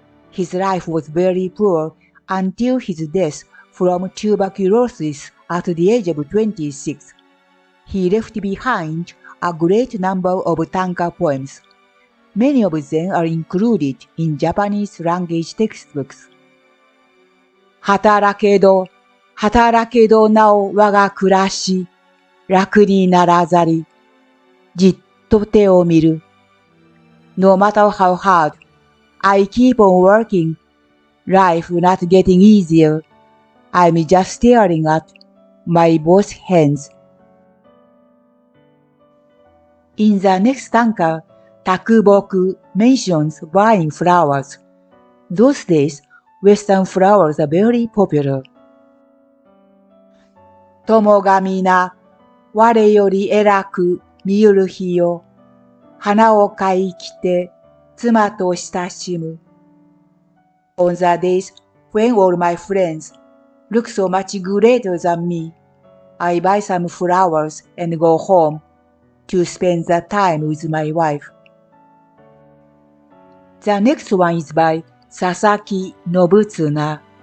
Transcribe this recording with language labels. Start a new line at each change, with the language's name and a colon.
English: His life was very poor until his death from tuberculosis at the age of 26. He left behind a great number of tanka poems. Many of them are included in Japanese language textbooks.
Japanese: 働けどなお我が暮らし、楽にならざり、じっと手を見る。
English: No matter how hard, I keep on working. Life not getting easier. I'm just staring at my both hands. In the next tanka, Takuboku mentions buying flowers. Those days, Western flowers are very popular.
Japanese: 友が皆、我より偉く見ゆる日よ。花を買い着て、妻と親しむ。
English: On the days when all my friends look so much greater than me, I buy some flowers and go home to spend the time with my wife. The next one is by Sasaki Nobutsuna.